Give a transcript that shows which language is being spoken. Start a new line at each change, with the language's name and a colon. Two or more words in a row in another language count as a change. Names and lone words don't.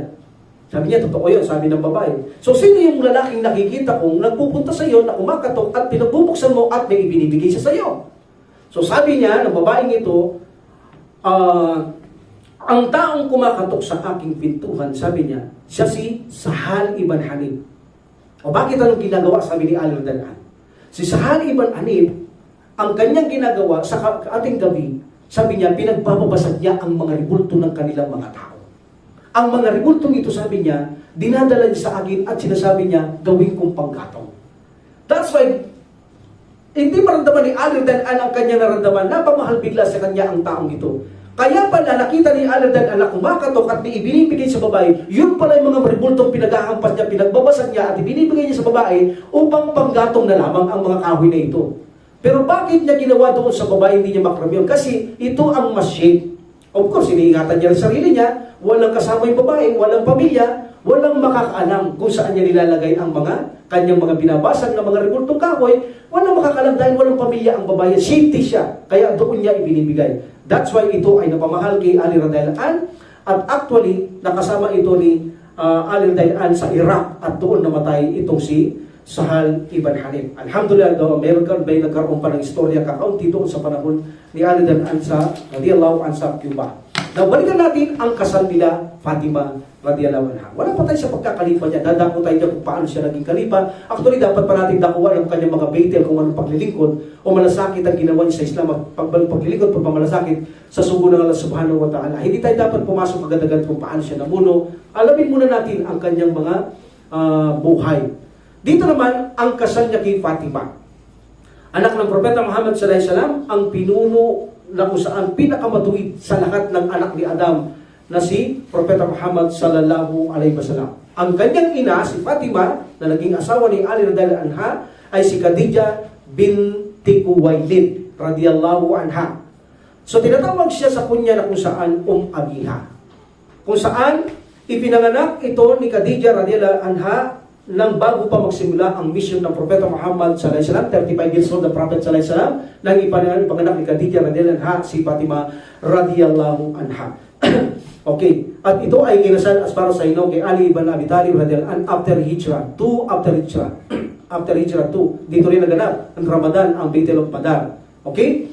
Filipino: Sabi niya, totoo yun, sabi ng babae. So sino yung lalaking nakikita kong nagpupunta sa iyo, na kumakatok at pinagbubuksan mo at may ibinibigay siya sa iyo? So sabi niya, ng babaeng ito, ang taong kumakatok sa aking pintuhan, sabi niya, siya si Sahal ibn Hanif. O bakit anong ginagawa, sabi ni Ali
Arabic: radhiyallahu anhu?
Filipino: Si Sahal ibn Hanif, ang kanyang ginagawa sa ating gabi, sabi niya, pinagbababasag niya ang mga ribulto ng kanilang mga tao. Ang mga ribultong ito, sabi niya, dinadala niya sa akin at sinasabi niya, gawin kong panggatong.
English: That's why,
Filipino: hindi maramdaman ni Ali radhiyallahu ang kanyang naramdaman, napamahal bigla sa kanya ang taong ito. Kaya pala nakita ni Ali
Arabic: radhiyallahu anhu
Filipino: kumakatok at ibinibigay sa babae, yun pala yung mga ribultong pinaghahampas niya, pinagbabasag niya at ibinibigay niya sa babae upang panggatong na lamang ang mga kahoy na ito. Pero bakit niya ginawa doon sa babae, hindi niya makram yun? Kasi ito ang masjid.
English: Of course,
Filipino: iniingatan niya ang sarili niya, walang kasama yung babae, walang pamilya, walang makakaalam kung saan niya nilalagay ang mga kanyang mga binabasag na mga ribultong kahoy, walang makakaalam dahil walang pamilya ang babae, safety siya, kaya doon niya ibinibigay.
English: That's why
Filipino: ito ay napamahal kay Ali
Arabic: radhiyallahu anhu,
Filipino: at actually nakasama ito ni Ali
Arabic: radhiyallahu anhu
Filipino: sa Iraq at doon namatay itong si Sahal ibn Hanif. Alhamdulillah, meron may nagkaroon pa ng istorya kakaunti doon sa panahon ni Ali
Arabic: radhiyallahu anhu
Filipino: sa Cuba. Now, balikan natin ang kasal nila Fatima radhiyallahu anha. Wala pa tayo sa pagkakalipa niya. Dadako tayo dyan kung paano siya naging kalipa. Actually, dapat pa natin dakuhan ang kanyang mga baitil kung anong paglilingkod o malasakit ang ginawa niya sa Islam at paglilingkod, pagmamalasakit sa sugo ng
Arabic: Allah subhanahu wa ta'ala.
Filipino: Hindi tayo dapat pumasok agad-agad kung paano siya namuno. Alamin muna natin ang kanyang mga buhay. Dito naman, ang kasal niya kay Fatima. Anak ng Propeta Muhammad
Arabic: sallallahu alaihi wasallam,
Filipino: ang pinuno na kung saan pinakamatuwid sa lahat ng anak ni Adam na si Propeta Muhammad
Arabic: sallallahu alaihi wasallam.
Filipino: Ang kanyang ina, si Fatima, na naging asawa ni Ali
Arabic: radhiyallahu anha,
Filipino: ay si Khadija binti Khuwailid
Arabic: radhiyallahu anha.
Filipino: So tinatawag siya sa kunya na kung saan Abiha. Kung saan ipinanganak ito ni Khadija
Arabic: radhiyallahu anha
Filipino: nang bago pa magsimula ang mission ng Propeta Muhammad
Arabic: sallallahu alaihi wasallam,
Filipino: 35
English: years old the Prophet
Arabic: sallallahu alaihi wasallam,
Filipino: nang ipanganak ni Khadija
Arabic: radhiyallahu anha
Filipino: si Fatima
Arabic: radhiyallahu anha.
Filipino: Okay, at ito ay kinasal
English: as far as I know
Filipino: kay Ali ibn Abi Talib
Arabic: radhiyallahu anhu
English: after Hijrah 2. After Hijrah 2,
Filipino: dito rin naganap ang Ramadan, ang Battle of Badr. Okay?